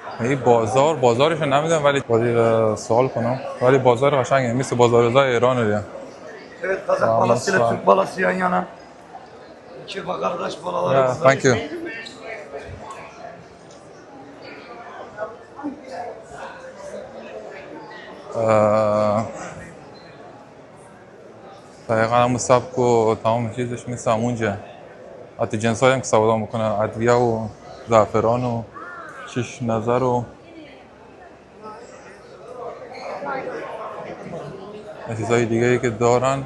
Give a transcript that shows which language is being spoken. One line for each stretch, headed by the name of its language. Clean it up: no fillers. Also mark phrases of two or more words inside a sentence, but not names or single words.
Persian: ولی بازارش نمیدونم، ولی باید سوال کنم. ولی بازار قشنگه، مثل بازار رضای ایران دیگه.
Turkish: Evet, Kazak balasıyla Türk balası yan yana. İki kardeş balalarımız var.
English: Thank you.
Persian: دقیقا همون سبک و تمام چیزش مثل همونجا. حتی جنسایی هم که سودا میکنن، ادویه و زعفران و چشم نظر و چیزهای دیگه ای که دارن.